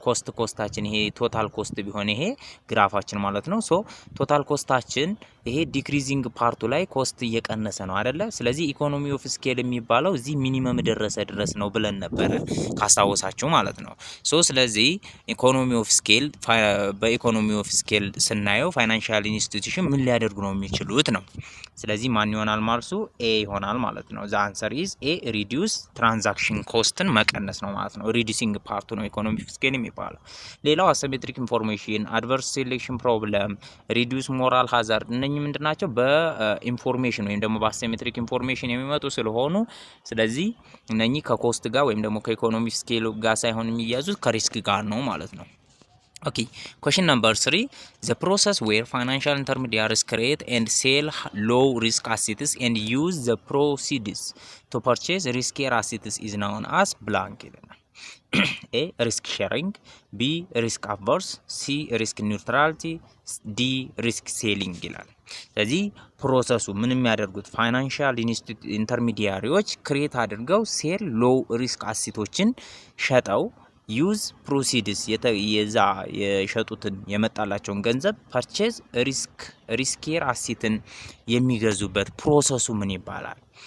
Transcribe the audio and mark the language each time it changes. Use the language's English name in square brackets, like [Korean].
[Amharic] ኮስታችን ይሄ ቶታል ኮስት ቢሆን ይሄ ግራፋችን ማለት ነው። ሶ ቶታል ኮስታችን ይሄ ዲክሪዚንግ ፓርቱ ላይ ኮስት እየቀነሰ ነው አይደለ። ስለዚህ ኢኮኖሚ ኦፍ ስኬል የሚባለው እዚህ ሚኒመም ደረሰ ድረስ ነው ብለን ነበረ ካስታወሳችሁ ማለት ነው። ሶ ስለዚህ ኢኮኖሚ ኦፍ ስኬል በኢኮኖሚ ኦፍ ስኬል ስናየው ፋይናንሻል ኢንስቲትዩሽን ምን ሊያደርጉ ነው የሚችሉት ነው። ስለዚህ ማን ይሆናል ማርሱ? ኤ ይሆናል ማለት ነው። [English] ዘ አንሰር ኢዝ ኤ፣ [Amharic] ሪዲዩስ ትራንዛክሽን ኮስትን መቀነስ ነው ማለት ነው። ሪዲዩሲንግ ፓርቱ ነው ኢኮኖሚ ኦፍ ስኬል የሚባለው። ሌላው አሲሜትሪክ ኢንፎርሜሽን፣ አድቨርስ ሴሌክሽን ፕሮብለም፣ ሪዲዩስ ሞራል ሃዛርድ እነኚህ ምንድናቸው? በኢንፎርሜሽን ወይም ደግሞ በአሲሜትሪክ ኢንፎርሜሽን የሚመጡ ስለሆኑ ስለዚህ እነኚህ ከኮስት ጋር ወይም ደግሞ ከኢኮኖሚ ስኬል ጋር ሳይሆን የሚያዙት ከሪስክ ጋር ነው ማለት ነው። [English] Okay, question number 3, the process where financial intermediaries create and sell low risk assets and use the proceeds to purchase riskier assets is known as blank [Amharic] ይለናል። [English] A, risk sharing. B, risk averse. C, risk neutrality. D, risk selling [Amharic] ይላል። ስለዚህ ፕሮሰሱ ምን የሚያደርጉት ፋይናንሻል ኢንተርሚዲያሪዎች ክሬት አድርገው ሴል ሎው ሪስክ አሴቶችን ሸጠው ዩዝ ፕሮሲድስ የዛ የሸጡትን የመጣላቸውን ገንዘብ ፐርቼዝ ሪስኬር አሴትን የሚገዙበት ፕሮሰሱ ምን ይባላል?